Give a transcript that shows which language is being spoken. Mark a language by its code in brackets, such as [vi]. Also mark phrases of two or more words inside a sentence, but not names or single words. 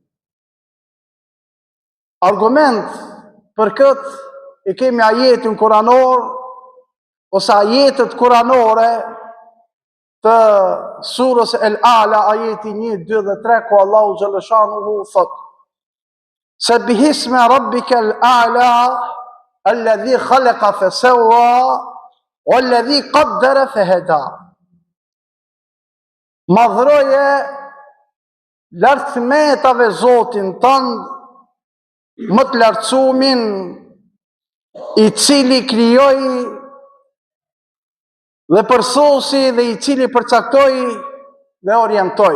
[sq] Argument për këtë i kemi ajetin kuranor ose ajetet kuranore të surës El Ala, ajeti 1, 2 dhe 3, ku Allahu Xhaleshanuhu thot: [ar] سبح اسم ربك الأعلى الذي خلق فسوى والذي قدر فهدى. [sq] Madhroje lartëmetave Zotin tënd, më të lartësumin, i cili krijoi dhe përsosi dhe i cili përcaktoi dhe orientoi.